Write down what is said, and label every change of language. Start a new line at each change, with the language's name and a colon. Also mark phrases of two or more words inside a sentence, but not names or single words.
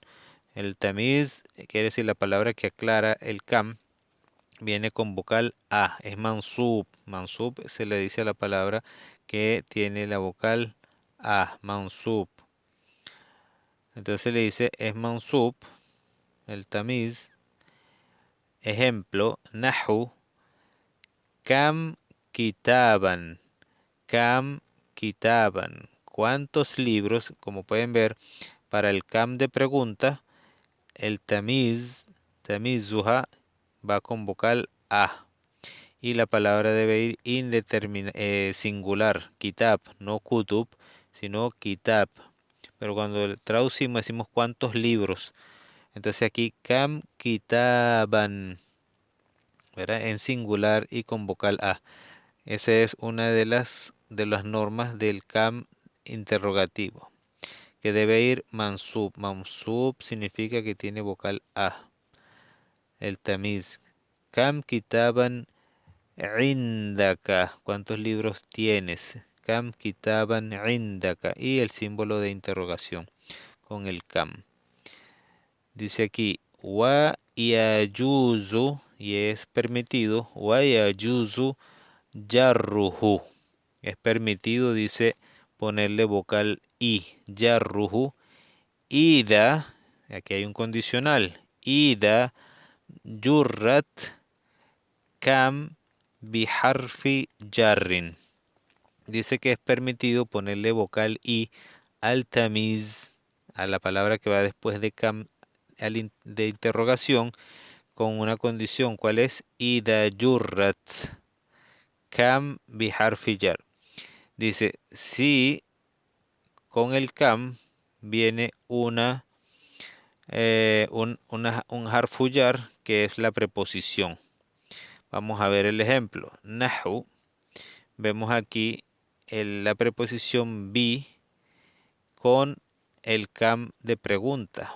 Spanish: El tamiz quiere decir la palabra que aclara el kam, viene con vocal a, es mansub. Mansub se le dice a la palabra que tiene la vocal a, mansub. Entonces le dice es mansub, el tamiz. Ejemplo,
Arabic: نحو، كم كتابا، كم كتابا.
Spanish: ¿Cuántos libros? Como pueden ver, para el kam de pregunta, el tamiz, tamizuha, va con vocal a. Y la palabra debe ir singular, kitab, no kutub, sino kitab. Pero cuando traducimos decimos cuántos libros. Entonces aquí
Arabic: كم كتابا,
Spanish: ¿verdad? En singular y con vocal a. Esa es una de las normas del kam interrogativo, que debe ir mansub. Mansub significa que tiene vocal a.
Arabic: El tamiz. كم كتابا عندك.
Spanish: ¿Cuántos libros tienes?
Arabic: كم كتابا عندك.
Spanish: Y el símbolo de interrogación con el kam. Dice aquí,
Arabic: ويجوز,
Spanish: y es permitido,
Arabic: ويجوز جره.
Spanish: Es permitido, dice, ponerle vocal i, yarruhu.
Arabic: Ida,
Spanish: aquí hay un condicional,
Arabic: إذا جرت كم بحرف جر.
Spanish: Dice que es permitido ponerle vocal i al tamiz, a la palabra que va después de kam, de interrogación, con una condición. ¿Cuál es?
Arabic: إذا جرت كم بحرف جر.
Spanish: Dice, si con el kam viene un
Arabic: حرف جر,
Spanish: que es la preposición. Vamos a ver el ejemplo. Nahu, vemos aquí la preposición bi con el kam de pregunta.